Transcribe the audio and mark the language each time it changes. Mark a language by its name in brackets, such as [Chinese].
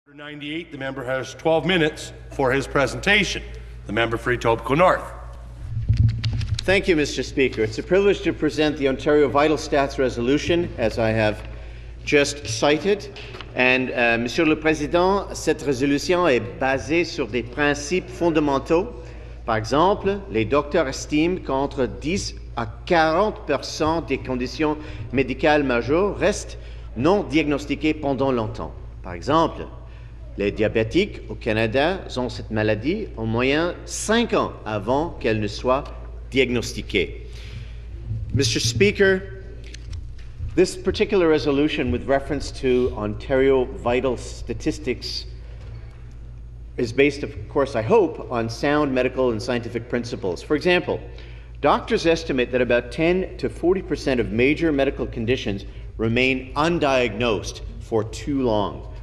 [English] Number 98, the member has 12 minutes for his presentation. The member for Etobicoke North. Thank you, Mr. Speaker. It's a privilege to present the Ontario Vital Stats Resolution, as I have just cited. [French] And, Monsieur le Président, cette résolution est basée sur des principes fondamentaux. Par exemple, les docteurs estiment qu'entre 10 à 40% des conditions médicales majeures restent non diagnostiquées pendant longtemps. Par exemple, les diabétiques au Canada ont cette maladie en moyenne 5 ans avant qu'elle ne soit diagnostiquée. [English] Mr. Speaker, this particular resolution with reference to Ontario vital statistics is based, of course, I hope, on sound medical and scientific principles. For example, doctors estimate that about 10 to 40% of major medical conditions remain undiagnosed for too long.